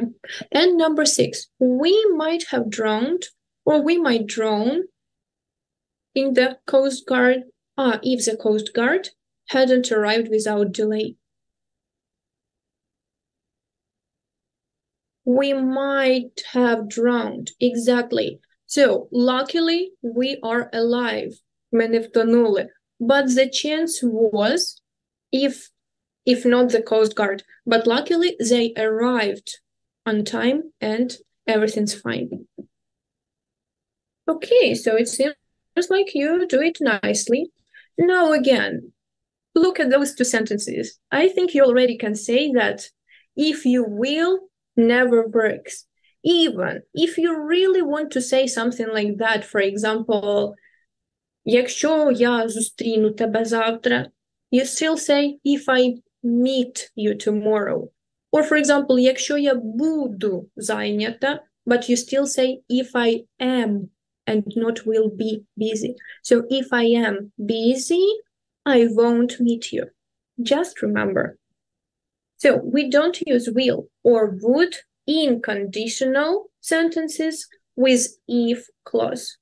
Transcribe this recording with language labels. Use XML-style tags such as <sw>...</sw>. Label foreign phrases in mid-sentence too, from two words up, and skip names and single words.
<en>And number 6, we might have drowned, or we might drown in the Coast Guard, if the Coast Guard hadn't arrived without delay. We might have drowned, exactly. So luckily we are alive,</en> <uk>ми не втонули.</uk> <en>But the chance was, if not the Coast Guard, but luckily they arrived on time and everything's fine. Okay, so it seems like you do it nicely. Now again, look at those 2 sentences. I think you already can say that if you will never works. Even if you really want to say something like that, for example,</en> <uk>якщо я зустріну тебе завтра,</uk> <en>you still say if I meet you tomorrow. Or for example,</en> <uk>якщо я буду зайнята,</uk> <en>but you still say if I am and not will be busy. So if I am busy, I won't meet you. Just remember. So we don't use will or would in conditional sentences with if clause.</en>